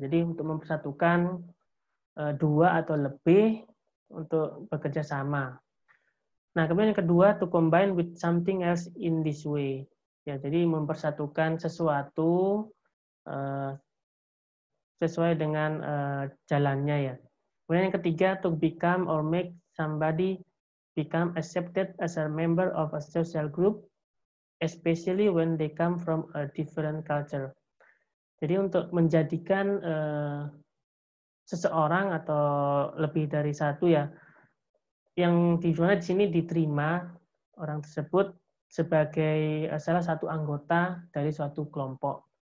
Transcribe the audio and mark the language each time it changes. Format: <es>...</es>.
<id>Jadi untuk mempersatukan dua atau lebih untuk bekerja sama. Nah, kemudian yang kedua,</id> <en>to combine with something else in this way.</en> <id>Ya, jadi mempersatukan sesuatu sesuai dengan jalannya ya. Kemudian yang ketiga,</id> <en>to become or make somebody become accepted as a member of a social group, especially when they come from a different culture.</en> <id>Jadi untuk menjadikan seseorang atau lebih dari satu ya, yang di sini diterima orang tersebut sebagai salah satu anggota dari suatu kelompok.</id>